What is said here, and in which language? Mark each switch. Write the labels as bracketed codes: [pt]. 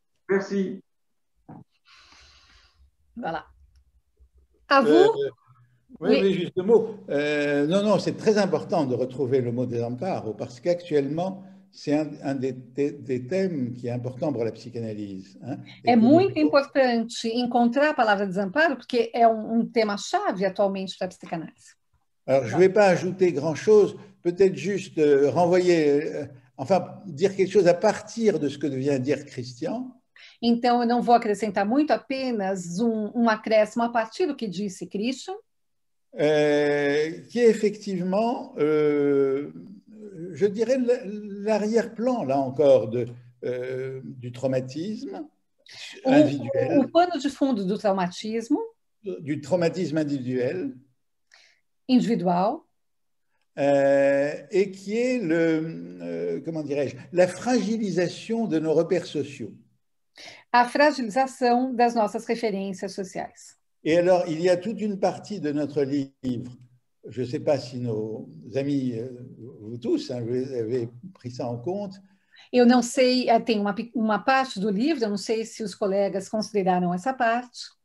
[fr] Merci. Voilà. À vous? Oui, oui, juste un mot. Non, non, c'est très important de retrouver le mot desamparo parce qu'actuellement, c'est un des thèmes qui est important pour la psychanalyse. Hein, [pt] É muito importante encontrar a palavra desamparo, porque é tema-chave atualmente para a psicanálise. [fr] Alors, je ne vais pas ajouter grand-chose, peut-être juste renvoyer, enfin, dire quelque chose à partir de ce que vient de dire Christian. [pt] Então, eu não vou acrescentar muito, apenas acréscimo a partir do que disse Christian. [fr] Qui est effectivement, je dirais, l'arrière-plan, là encore, du traumatisme individuel. [pt] O pano de fundo do traumatismo. [fr] Du traumatisme individuel. [pt] Individual. [fr] Et qui est comment dirais-je, la fragilisation de nos repères sociaux. [pt] A fragilização das nossas referências sociais. [fr] Et alors, il y a toute une partie de notre livre, je ne sais pas si nos amis, vous tous, hein, vous avez pris ça en compte. [pt] Eu não sei, tem uma parte do livro, eu não sei se os colegas consideraram essa parte.